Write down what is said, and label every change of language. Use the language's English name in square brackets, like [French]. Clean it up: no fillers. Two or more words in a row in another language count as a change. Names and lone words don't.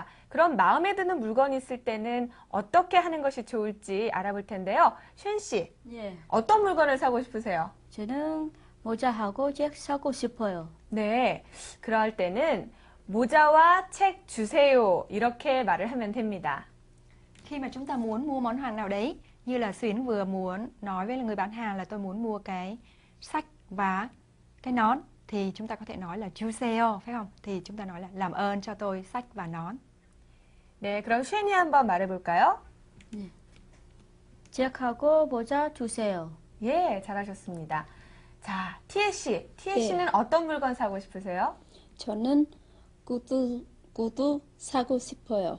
[Korean] 그럼 마음에 드는 물건이 있을 때는 어떻게 하는 것이 좋을지 알아볼 텐데요. 쉔 씨, 예. 어떤 물건을 사고 싶으세요? 저는 모자하고 책 사고 싶어요. 네. 그럴 때는 모자와 책 주세요. 이렇게 말을 하면 됩니다. [Vietnamese] Khi mà chúng ta muốn mua món hàng nào đấy, như là Xuyến vừa muốn nói với người bán hàng là tôi muốn mua cái sách và cái nón, thì chúng ta có thể nói là 주세요, phải không? Thì chúng ta nói là làm ơn cho tôi sách và nón. [Korean] 네, 그럼 쉔이 한번 말해볼까요? 책하고 모자 주세요. 예, 잘하셨습니다. 자, 티에씨는 어떤 물건 사고 싶으세요? 저는 구두 사고 싶어요.